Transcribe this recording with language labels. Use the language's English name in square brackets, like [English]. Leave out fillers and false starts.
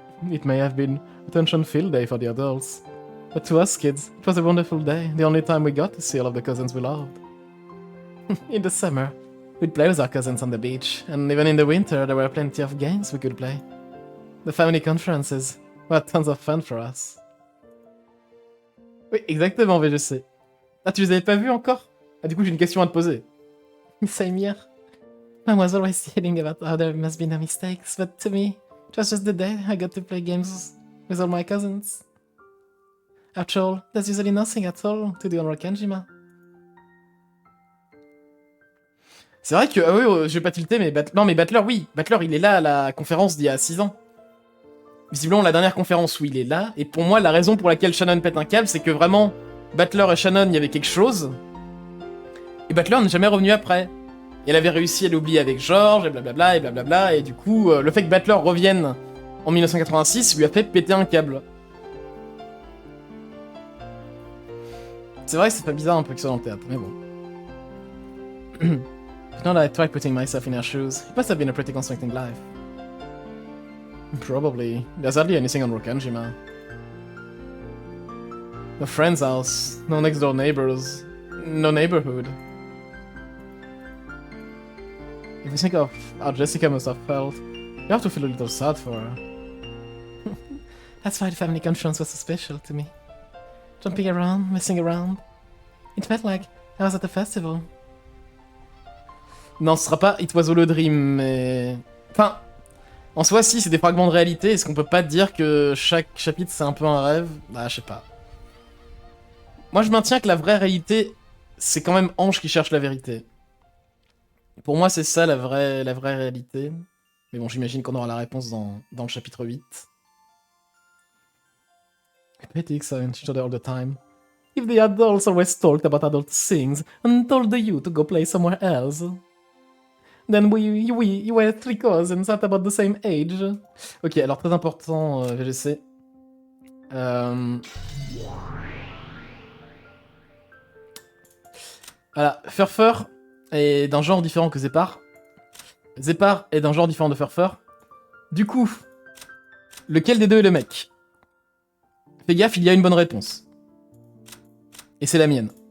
[English] It may have been a tension-filled day for the adults, but to us kids, it was a wonderful day, the only time we got to see all of the cousins we loved. In the summer, we'd play with our cousins on the beach, and even in the winter there were plenty of games we could play. The family conferences were tons of fun for us. [French] Oui, exactement, VGC. Ah, tu les avais pas vus encore? Ah, du coup, j'ai une question à te poser. [English] Same here. I was always hearing about how there must be no mistakes, but to me, it was just the day I got to play games with all my cousins. After all, there's usually nothing at all to do on Rokanjima. [French] C'est vrai que, ah oui, je vais pas tilter, mais non, mais Battler, oui. Battler, il est là à la conférence d'il y a 6 ans. Visiblement, la dernière conférence où il est là, et pour moi, la raison pour laquelle Shannon pète un câble, c'est que vraiment, Battler et Shannon, il y avait quelque chose, et Battler n'est jamais revenu après. Et elle avait réussi à l'oublier avec George, et blablabla, et du coup, le fait que Battler revienne en 1986 lui a fait péter un câble. C'est vrai que c'est pas bizarre un peu que ça dans le théâtre, mais bon. [English] Now that I tried putting myself in her shoes, it must have been a pretty constricting life. Probably. There's hardly anything on Rokanjima. No friend's house, no next door neighbors, no neighborhood. If you think of how Jessica must have felt, you have to feel a little sad for her. That's why the family conference was so special to me. Jumping around, messing around. It felt like I was at a festival. [French] Non, ce sera pas It Was All a Dream, mais... Enfin, en soi, si, c'est des fragments de réalité. Est-ce qu'on peut pas dire que chaque chapitre, c'est un peu un rêve? Bah, je sais pas. Moi, je maintiens que la vraie réalité, c'est quand même Ange qui cherche la vérité. Pour moi, c'est ça la vraie réalité. Mais bon, j'imagine qu'on aura la réponse dans le chapitre 8. [English] Critics are each other all the time. If the adults always talked about adult things and told the youth to go play somewhere else, then we were 3 cousins at about the same age. [French] Ok, alors très important, VGC. Voilà, Furfur est d'un genre différent que Zepar. Zepar est d'un genre différent de Furfur. Du coup, lequel des deux est le mec? Fais gaffe, il y a une bonne réponse. Et c'est la mienne.